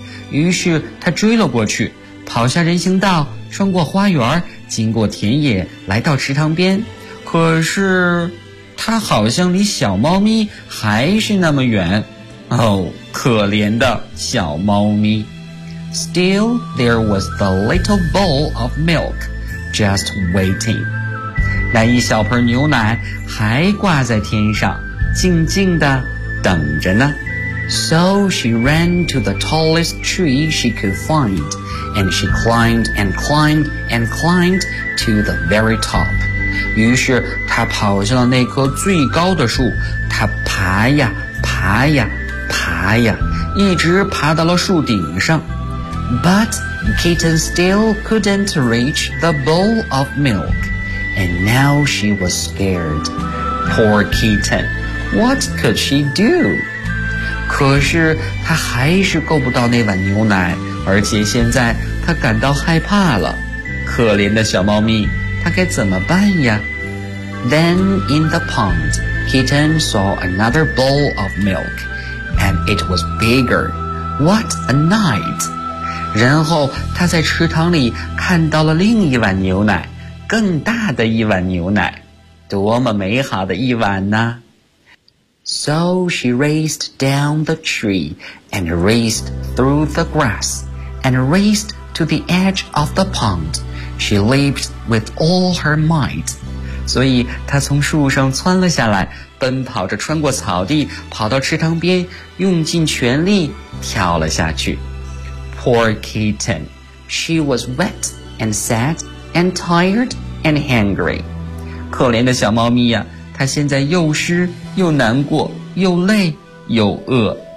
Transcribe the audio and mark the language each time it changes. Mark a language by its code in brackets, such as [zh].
[zh] 于是她追了过去，跑下人行道，穿过花园，经过田野，来到池塘边。可是他好像离小猫咪还是那么远，哦，可怜的小猫咪。 [en] Still, there was the little bowl of milk just waiting. [zh] 那一小盆牛奶还挂在天上，静静地等着呢。 [en] So she ran to the tallest tree she could find, and she climbed and climbed and climbed to the very top. [zh] 于是他跑向了那棵最高的树，他爬呀爬呀爬呀，一直爬到了树顶上。 [en] But Kitten still couldn't reach the bowl of milk, and now she was scared. Poor Kitten, what could she do? [zh] 可是他还是够不到那碗牛奶，而且现在他感到害怕了。可怜的小猫咪。他该怎么办呀? [en] Then in the pond, Kitten saw another bowl of milk, and it was bigger. What a night! [zh] 然后他在池塘里看到了另一碗牛奶，更大的一碗牛奶。多么美好的一碗呢? [en] So she raced down the tree, and raced through the grass, and raced to the edge of the pond. She leaped with all her might. [zh] 所以她从树上窜了下来，奔跑着穿过草地，跑到池塘边，用尽全力跳了下去。 [en] Poor Kitten. She was wet and sad and tired and hungry. [zh] 可怜的小猫咪呀，她现在又湿又难过，又累又饿。